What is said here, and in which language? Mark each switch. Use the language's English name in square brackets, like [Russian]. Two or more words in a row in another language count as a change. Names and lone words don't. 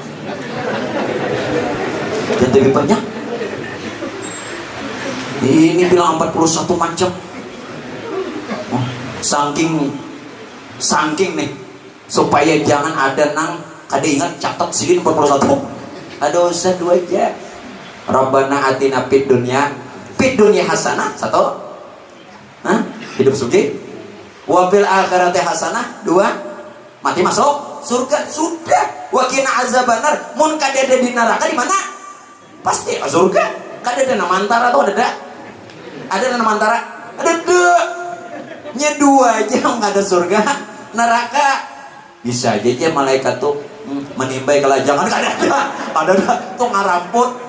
[Banjar] dan lebih banyak ini bilang 41 macam saking nih supaya jangan ada nang kada ingat catat sini 41 ada usah 2 aja [Arabic] ربنا آتنا في الدنيا حسنة [Banjar] 1 hidup sugih [Arabic] وفي الآخرة [Banjar] hasanah 2 mati masuk surga sudah [Arabic] وقنا عذاب النار [Banjar] mun kada ada di neraka di mana pasti surga kada ada nama antara atau ada nama antara ada nya 2 aja nggak ada surga neraka bisa aja malaikat tuh menimbai kelajangan kada ada tuh ngaramput